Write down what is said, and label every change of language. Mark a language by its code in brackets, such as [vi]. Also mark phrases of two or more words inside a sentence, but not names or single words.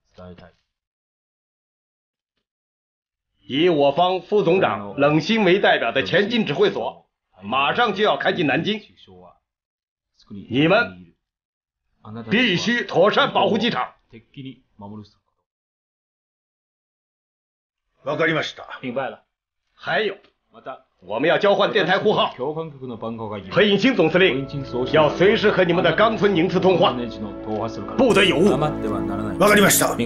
[zh] 以我方副总长冷心为代表的前进指挥所马上就要开进南京，你们必须妥善保护机场。 [ja] わかりました。 [zh] 明白了。还有，我们要交换电台呼号。裴应钦总司令要随时和你们的冈村宁次通话，不得有误。 [ja] わかりました。